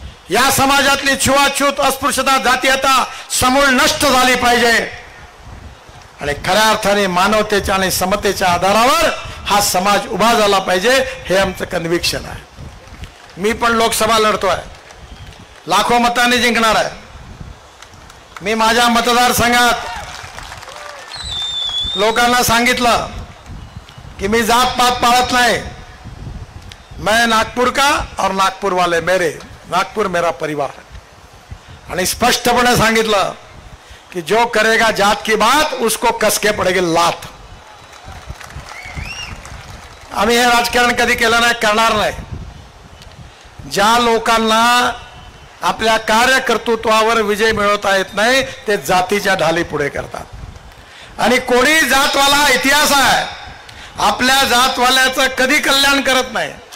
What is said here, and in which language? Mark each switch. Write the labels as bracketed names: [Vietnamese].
[Marathi] या समाजातली छुआछूत, अस्पृश्यता, जातीयता समूळ नष्ट झाली पाहिजे आणि खऱ्या अर्थाने मानवतेच्या आणि समतेच्या आधारावर हा समाज उभा झाला पाहिजे, हे आमचं कन्व्हिक्शन आहे. मी पण लोकसभा लढतोय, लाखो मतांनी जिंकणार आहे. मी माझ्या मतदारसंघात लोकांना सांगितलं की मी जात पात पाळत नाही. [Hindi] मैं नागपुर का और नागपुर वाले मेरे, नागपुर मेरा परिवार. [Marathi] आणि स्पष्टपणे सांगितलं कि [Hindi] जो करेगा जात की बात उसको कसके पडेगी लात. [Marathi] आम्ही हे राजकारण कधी केलं नाही, करणार नाही. ज्या लोकांना आपल्या कार्यकर्तृत्वावर विजय मिळवता येत नाही ते जातीच्या ढाली पुढे करतात आणि कोणी जातवाला इतिहास आहे, आपल्या जातवाल्याचं कधी कल्याण करत नाही.